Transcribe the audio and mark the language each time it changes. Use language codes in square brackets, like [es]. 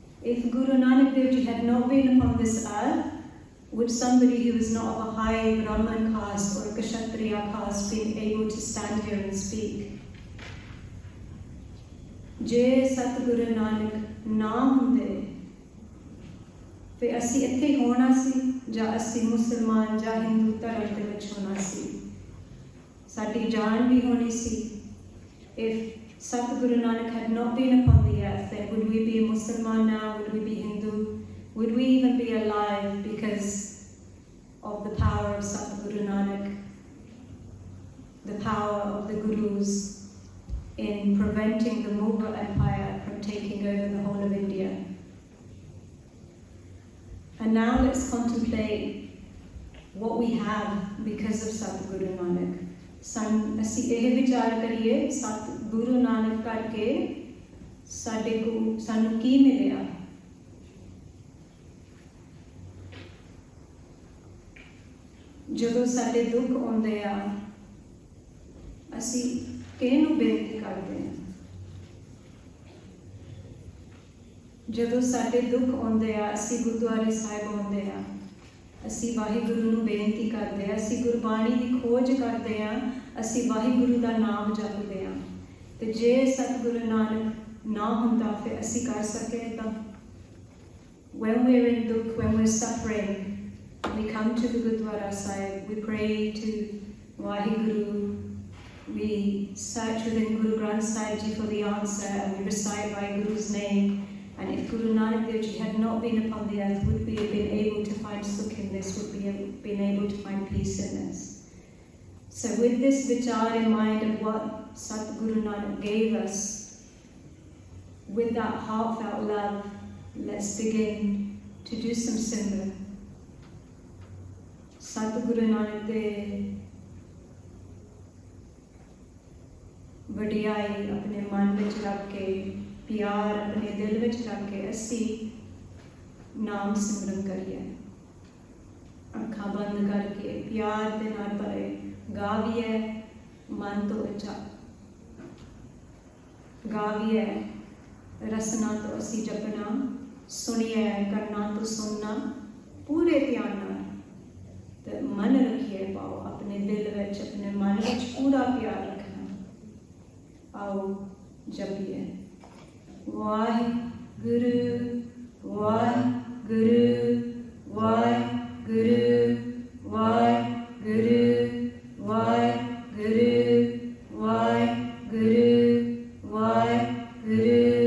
[en] If Guru Nanak Dev Ji had not been upon this earth, would somebody who was not of a high Brahman caste or a Kshatriya caste be able to stand here and speak? [pa] ਜੇ ਸਤਿਗੁਰੂ ਨਾਨਕ ਨਾ ਹੁੰਦੇ ਫਿਰ ਅਸੀਂ ਇੱਥੇ ਹੋਣਾ ਸੀ ਜਾਂ ਅਸੀਂ ਮੁਸਲਮਾਨ ਜਾਂ ਹਿੰਦੂ ਧਰਮ ਦੇ ਵਿੱਚ ਹੋਣਾ ਸੀ। ਸਾਡੀ ਜਾਨ ਵੀ ਹੋਣੀ ਸੀ। [en] If Satguru Nanak had not been upon the earth, then would we be a Musliman now? Would we be Hindu? Would we even be alive because of the power of Satguru Nanak, the power of the Gurus in preventing the Mughal Empire from taking over the whole of India? And now let's contemplate what we have because of Satguru Nanak. [pa] ਅਸੀਂ ਇਹ ਵਿਚਾਰ ਕਰੀਏ ਸਤਿਗੁਰੂ ਨਾਨਕ ਕਰਕੇ ਸਾਨੂੰ ਕੀ ਮਿਲਿਆ। ਜਦੋਂ ਸਾਡੇ ਦੁੱਖ ਆਉਂਦੇ ਆ ਅਸੀਂ ਕਿਹਨੂੰ ਬੇਨਤੀ ਕਰਦੇ ਹਾਂ? ਜਦੋਂ ਸਾਡੇ ਦੁੱਖ ਆਉਂਦੇ ਆ ਅਸੀਂ ਗੁਰਦੁਆਰੇ ਸਾਹਿਬ ਆਉਂਦੇ ਆ, ਅਸੀਂ ਵਾਹਿਗੁਰੂ ਨੂੰ ਬੇਨਤੀ ਕਰਦੇ ਹਾਂ, ਅਸੀਂ ਗੁਰਬਾਣੀ ਦੀ ਖੋਜ ਕਰਦੇ ਹਾਂ, ਅਸੀਂ ਵਾਹਿਗੁਰੂ ਦਾ ਨਾਮ ਜਪਦੇ ਹਾਂ। ਤੇ ਜੇ ਸਤਿਗੁਰੂ ਨਾਨਕ ਨਾ ਹੁੰਦਾ ਫਿਰ ਅਸੀਂ ਕਰ ਸਕੇ ਤਾਂ? [en] When we're in dukh, when we're suffering, we come to the Gurdwara Sahib, we pray to Vaheguru, we search within Guru Granth Sahib Ji for the answer and we recite Vaheguru's name. And if Guru Nanak Dev Ji had not been upon the earth, would we have been able to find sukh in this? Would we have been able to find peace in this? So with this vichar in mind of what Satguru Nanak gave us, with that heartfelt love, let's begin to do some simran. [pa] Satguru Nanak Dev ਵਡਿਆਈ ਆਪਣੇ ਮਨ ਵਿੱਚ ਰੱਖ ਕੇ, ਪਿਆਰ ਆਪਣੇ ਦਿਲ ਵਿੱਚ ਰੱਖ ਕੇ ਅਸੀਂ ਨਾਮ ਸਿਮਰਨ ਕਰੀਏ। ਅੱਖਾਂ ਬੰਦ ਕਰਕੇ ਪਿਆਰ ਦੇ ਨਾਲ ਭਰੇ ਗਾਵੀਏ, ਮਨ ਤੋਂ ਉੱਚਾ ਗਾਵੀਏ, ਰਸਨਾ ਤੋਂ ਅਸੀਂ ਜਪਣਾ, ਸੁਣੀਏ ਕੰਨਾਂ ਤੋਂ ਸੁਣਨਾ ਪੂਰੇ ਧਿਆਨ ਨਾਲ, ਤੇ ਮਨ ਰੱਖੀਏ ਪਾਓ ਆਪਣੇ ਦਿਲ ਵਿੱਚ, ਆਪਣੇ ਮਨ ਵਿੱਚ ਪੂਰਾ ਪਿਆਰ ਰੱਖਣਾ। आओ जपिए वाहिगुरु वाहिगुरु वाहिगुरु वाहिगुरु वाहिगुरु वाहिगुरु वाहिगुरु